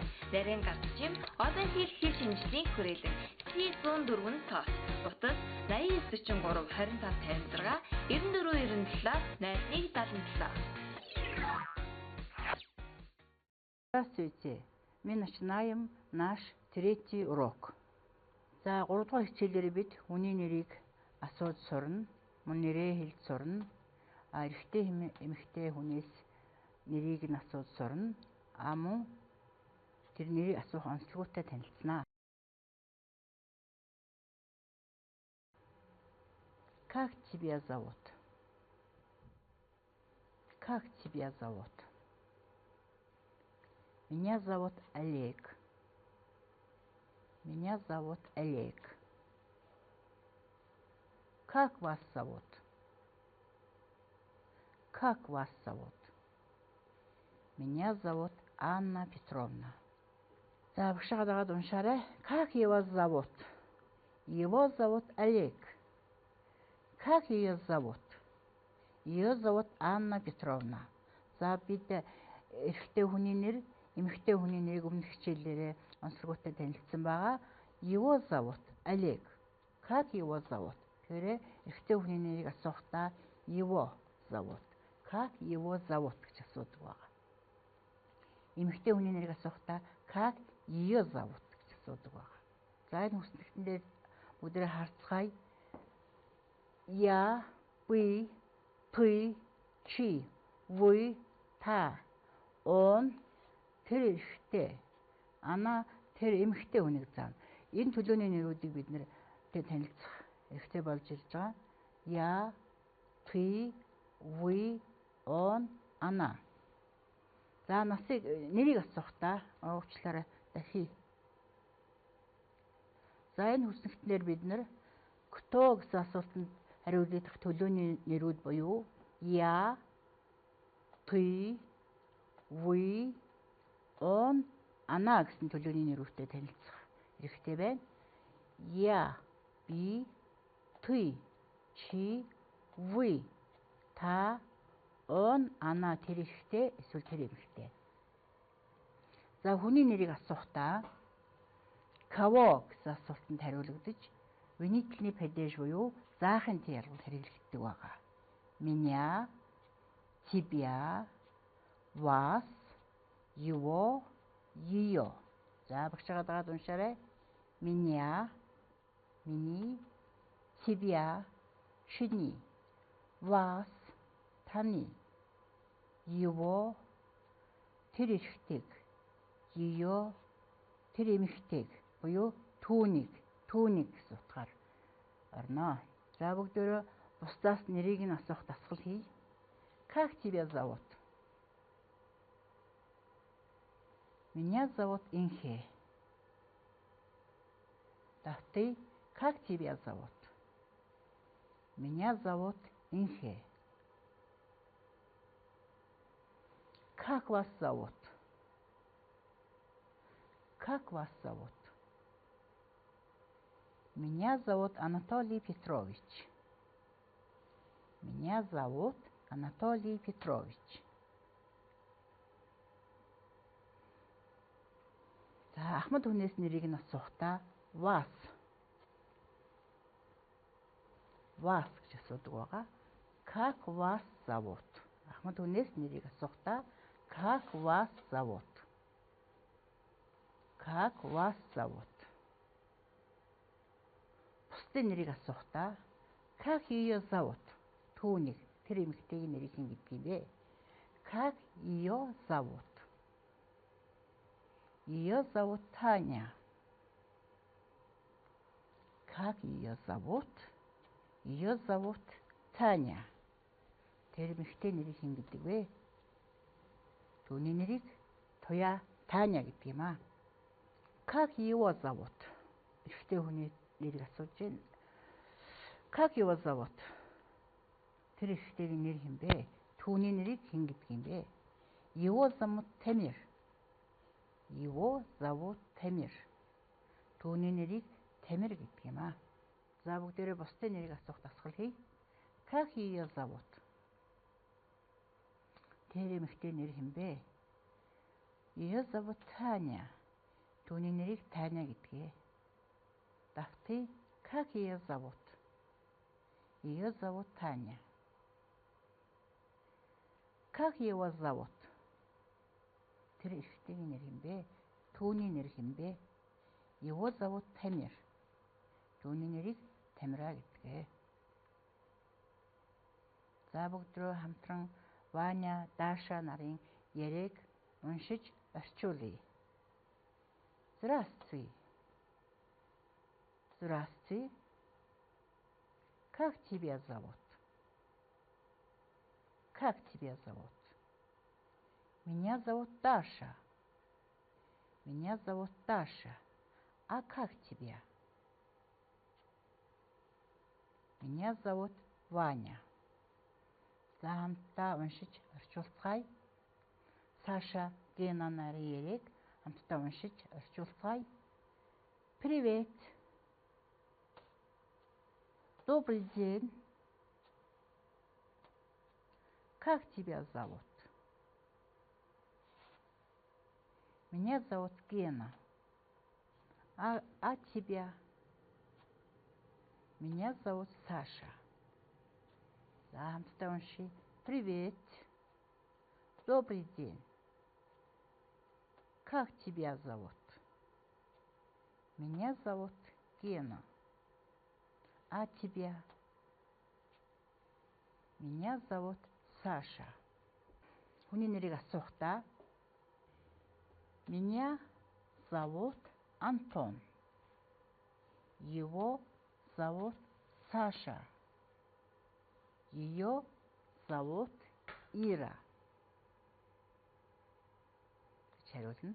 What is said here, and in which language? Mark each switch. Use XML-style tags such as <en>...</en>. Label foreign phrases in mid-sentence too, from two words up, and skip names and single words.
<mn>Нарийн гардчим олон хэл шинжлэлийн хүрээлэн C104 тоос. Утас 8943 2556 9497 8177.</mn> <ru>Здравствуйте. Мы начинаем наш третий урок.</ru> <mn>За 3 дугаар хичээлээр бид хүний нэрийг асууж сурна, мөн нэрээ хэлж сурна. Эрэгтэй эмэгтэй хүнээс нэрийг нь асууж сурна. Мөн тэр нэрийг асуух онцлогтой танилцсанаа.</mn> <ru>Как тебя зовут? Как тебя зовут? Меня зовут Олег. Меня зовут Олег. Как вас зовут? Как вас зовут? Меня зовут Анна Петровна.</ru> <mn>За, багшаа дагаад уншаарай.</mn> <ru>Как его зовут? Его зовут Олег. Как ее зовут? Ее зовут Анна Петровна.</ru> <mn>За, бид эрэгтэй хүний нэр, эмэгтэй хүний нэрийг өмнөх хичээлээрээ онцлогтой танилцсан байгаа.</mn> <ru>Его зовут Олег. Как его зовут?</ru> <mn>Тэгэхээр эрэгтэй хүний нэрийг асуухдаа</mn> <ru>его зовут. Как его зовут</ru> <mn>гэж асуудаг байгаа. Эмэгтэй хүний нэрийг асуухдаа</mn> <ru>как ее зовут</ru> <mn>гэж асуудаг байгаа. За, энэ хүснэгтэн дээр бүгдээ харцгаая.</mn> <ru>Я, вы, ты, чи, вы, та, он,</ru> <mn>тэр эрэгтэй, ана, тэр эмэгтэй хүнийг заана. Энэ төлөөний нэрүүдийг бид нэр танилцах эрэгтэй болж ирж байгаа.</mn> <ru>Я, ты, вы, он, ана.</ru> <mn>За, насыг нэрийг асуухдаа уучлаарай дахий. За, энэ хүснэгтнээр бид нэр кто гэсэн асуултанд хариулах төлөөний нэрүүд буюу</mn> <ru>я, ты, вы, он,</ru> <mn>ана гэсэн төлөөний нэрүүдтэй танилцах хэрэгтэй байна.</mn> <ru>Я, би, ты, чи, вы, та, он,</ru> <mn>ана тэр эрэгтэй эсвэл тэр эмэгтэй. За, хүний нэрийг асуухдаа кого гэсэн асуултанд хариулагдаж</mn> <ru>винительный падеж</ru> <mn>буюу заахынтай ялгал хэрэглэгддэг байгаа.</mn> <ru>Меня, тебя, вас, его, ее.</ru> <mn>За, багшаа дагаад уншаарай. Меня, миний, тебя, чиний, вас, таны, его, тэр эрэгтэйг, ее, тэр эмэгтэйг буюу түүнийг гэсэн утгаар орно. За, бүгдөө бусдаас нэрийг нь асуух дасгал хий.</mn> <ru>Как тебя зовут? Меня зовут Инхэ. Да, ты, как тебя зовут? Меня зовут Инхэ. Как вас зовут? Как вас зовут? Меня зовут Анатолий Петрович. Меня зовут Анатолий Петрович.</ru> <mn>За, ахмад хүнээс нэрийг нь асуухдаа вас. Вас гэж асуудаг байгаа.</mn> <ru>Как вас зовут?</ru> <mn>Ахмад хүнээс нэрийг асуухдаа</mn> <ru>как вас зовут? Как вас зовут?</ru> <mn>Бусдын нэрийг асуухдаа</mn> <ru>как ее зовут?</ru> <mn>Түүнийг, тэр эмэгтэйгийн нэрийг хэн гэдэг юм бэ?</mn> <ru>Как ее зовут? Ее зовут Таня. Как ее зовут? Ее зовут Таня.</ru> <mn>Тэр эмэгтэй нэрийг хэн гэдэг вэ? Түүний нэрийг Туя Таня гэдэг юм аа.</mn> <ru>Как его зовут?</ru> <mn>Эрэгтэй хүний нэрийг асууж байна.</mn> <ru>Как его зовут?</ru> <mn>Тэр эрэгтэйгийн нэр хэн бэ? Түүний нэрийг хэн гэдэг юм бэ?</mn> <ru>Его зовут Тамир. Его зовут Тамир.</ru> <mn>Түүний нэрийг Тамир гэдэг юм аа. За, бүгдээрээ бусдын нэрийг асуух дасгал хий.</mn> <ru>Как ее зовут?</ru> <mn>Тэр эмэгтэй нэр хэн бэ?</mn> <ru>Ее зовут Таня.</ru> <mn>Түүний нэрийг Таня гэдгээ. Давтъя.</mn> <ru>Как ее зовут? Ее зовут Таня. Как его зовут?</ru> <mn>Тэр эрэгтэйгийн нэр хэн бэ? Түүний нэр хэн бэ?</mn> <ru>Его зовут Тамир.</ru> <mn>Түүний нэрийг Тамира гэдгээ. За бүгдрөө хамтран Ваня, Даша нарын яриаг уншиж орчуулъя.</mn> <ru>Здравствуй. Здравствуй. Как тебя зовут? Как тебя зовут? Меня зовут Даша. Меня зовут Даша. А как тебя? Меня зовут Ваня.</ru> <mn>За хамтдаа уншиж орчуулцгаая. Саша, Гена нарын яриаг хамтдаа уншиж орчуулцгаая.</mn> <ru>Привет. Добрый день. Как тебя зовут? Меня зовут Гена. А тебя? Меня зовут Саша.</ru> <mn>За хамтдаа уншия.</mn> <ru>Привет. Добрый день. Как тебя зовут? Меня зовут Гена. А тебя? Меня зовут Саша.</ru> <mn>Хүний нэрийг асуухдаа</mn> <ru>Меня зовут Антон. Его зовут Саша. Ее зовут Ира.</ru> <mn>Хариулна.</mn>